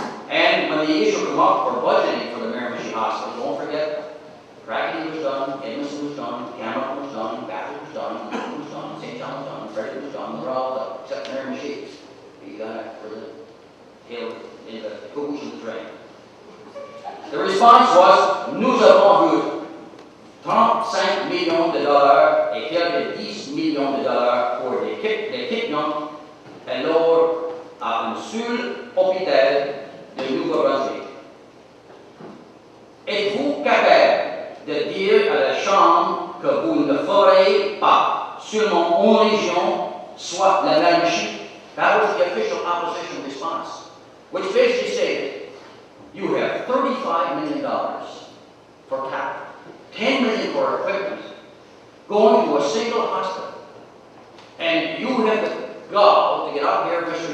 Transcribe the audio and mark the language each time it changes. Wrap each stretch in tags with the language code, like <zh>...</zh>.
<en>And when the issue came up for budgeting for the Miramichi Hospital, don't forget, Crackney was done, Edmondson was done, Cameron was done, Bathurst was done, Newton was done, St. John was done, Frederick was done, they're all done, except Miramichi. We got it for the tail in the caboose of the train. The response was,</en> <fr>"Nous avons vu 35 millions de dollars et quelques 10 millions de dollars pour l'équipement alors à un seul hôpital de Nouveau-Brunswick. Êtes-vous capable de dire à la Chambre que vous ne ferez pas seulement une région, soit la Miramichi?"</fr> <en>That was the official opposition response, which basically stated, you have $35 million for capital, $10 million for equipment, going to a single hospital, and you have the gall to get up here, Mr.</en>